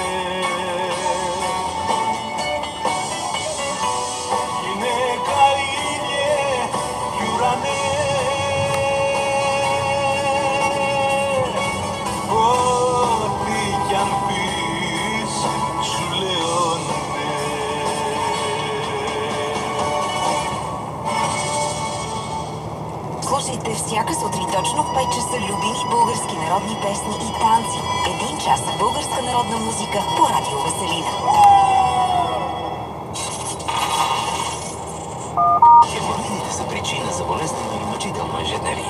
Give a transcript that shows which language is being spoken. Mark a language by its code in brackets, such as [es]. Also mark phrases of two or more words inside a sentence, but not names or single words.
[el] Γυναίκα ήλιε κι ουρανέ, ό,τι κι αν πεις σου λέω ναι. [bg] Слушайте всяка сутрин точно в 5 часа любими български народни песни и танци. 1 час българска народна музика по Радио Веселина. Хеморроидите са причина за болезнено и мъчително ежедневие.